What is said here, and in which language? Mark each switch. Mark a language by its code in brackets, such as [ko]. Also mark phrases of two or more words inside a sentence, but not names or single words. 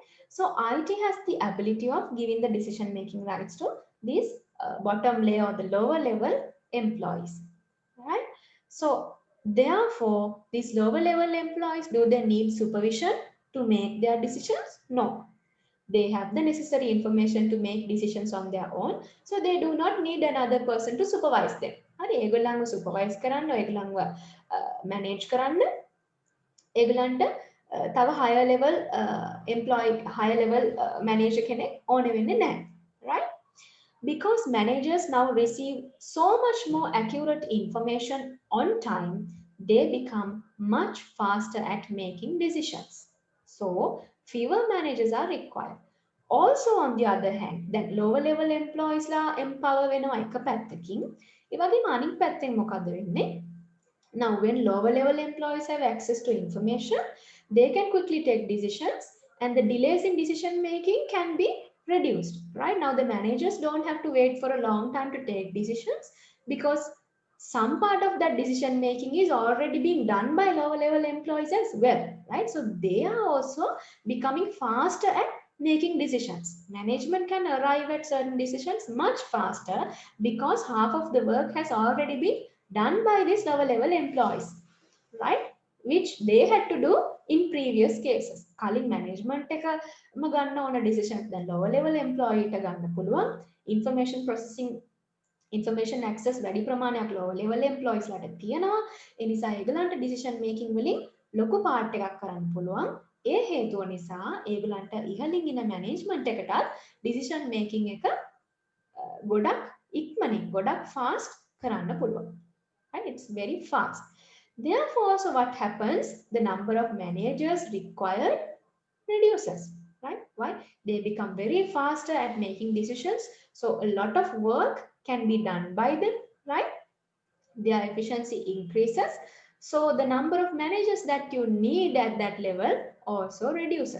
[en] So IT has the ability of giving the decision-making rights to these bottom layer or the lower level employees, right? So therefore, these lower level employees, do they need supervision to make their decisions? No, they have the necessary information to make decisions on their own, so they do not need another person to supervise them. [si] හරි ඒගොල්ලන්ව supervise කරන්න ඒගොල්ලන්ව manage කරන්න ඒගොල්ලන්ට තව [en] higher level employee higher level manager [si] කෙනෙක් ඕනේ වෙන්නේ නැහැ, [en] right? Because managers now receive so much more accurate information on time, they become much faster at making decisions. So fewer managers are required. Also on the other hand, that lower level employees ලා empower [si] වෙනවා එක පැත්තකින්. ඒ වගේම අනිත් පැත්තෙන් මොකද වෙන්නේ? [en] Now when lower level employees have access to information, they can quickly take decisions and the delays in decision making can be reduced, right? Now the managers don't have to wait for a long time to take decisions because some part of that decision making is already being done by lower level employees as well, right? So they are also becoming faster at making decisions. Management can arrive at certain decisions much faster because half of the work has already been done by these lower level employees, right? which they had to do in previous cases. [si] කලින් management එකම ගන්න ඕන decision දැන් [en] lower level employee [si] ට ගන්න පුළුවන්. [en] information processing information access [si] වැඩි ප්‍රමාණයක් [en] lower level employees [si] ලාට තියෙනවා. ඒ නිසා ඒගොල්ලන්ට [en] decision making [si] වලින් ලොකු part එකක් කරන්න පුළුවන්. ඒ හේතුව නිසා ඒගොල්ලන්ට ඉහළින් ඉන්න management එකටත් [en] decision making [si] එක ගොඩක් ඉක්මනින් ගොඩක් fast කරන්න පුළුවන්. [en] Right? It's very fast. Therefore, so what happens? The number of managers required reduces, right? Why? They become very faster at making decisions. So a lot of work can be done by them, right? Their efficiency increases. So the number of managers that you need at that level also reduces.